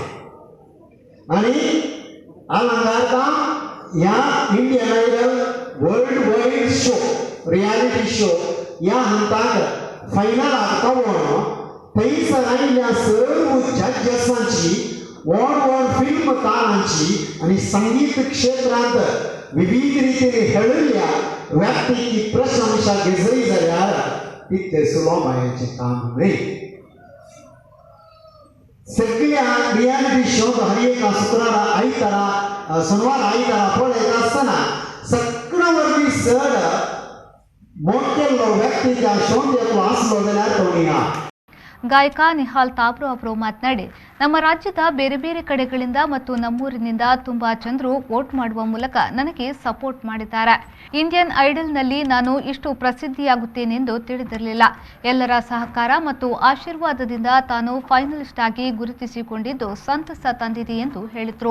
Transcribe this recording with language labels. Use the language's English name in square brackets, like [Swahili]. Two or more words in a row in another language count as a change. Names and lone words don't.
[Konkani] आणि अलंकारका या इंडियन आयडल [English] world wide show reality show [Konkani] या हंताक फायनल आता म्हणून थंय सगळ्या सर्व जजेसांची व्हड फिल्म तारांची आणि संगीत क्षेत्रांत विविध रीतीने हेळिल्ल्या व्यक्तीची प्रशंसा घेतली जाल्यार तितले सुलभाचे काम न्ही. सगळ्या [English] reality show [Konkani] हर एक शुक्रारा आयतारा शनिवार आयतारा पळयत आसतना सगळ्या वरवीं चड मोठेलो व्यक्ती त्या शोंत येतलो आसलो जाल्यार तो निहाल. [Kannada] ಗಾಯಕ ನಿಹಾಲ್ ತಾವ್ರೂ ಅವರು ಮಾತನಾಡಿ, ನಮ್ಮ ರಾಜ್ಯದ ಬೇರೆ ಬೇರೆ ಕಡೆಗಳಿಂದ ಮತ್ತು ನಮ್ಮೂರಿನಿಂದ ತುಂಬಾ ಜನರು ವೋಟ್ ಮಾಡುವ ಮೂಲಕ ನನಗೆ ಸಪೋರ್ಟ್ ಮಾಡಿದ್ದಾರೆ. ಇಂಡಿಯನ್ ಐಡಲ್ನಲ್ಲಿ ನಾನು ಇಷ್ಟು ಪ್ರಸಿದ್ಧಿಯಾಗುತ್ತೇನೆಂದು ತಿಳಿದಿರಲಿಲ್ಲ. ಎಲ್ಲರ ಸಹಕಾರ ಮತ್ತು ಆಶೀರ್ವಾದದಿಂದ ತಾನು ಫೈನಲಿಸ್ಟ್ ಆಗಿ ಗುರುತಿಸಿಕೊಂಡಿದ್ದು ಸಂತಸ ತಂದಿದೆ ಎಂದು ಹೇಳಿದರು.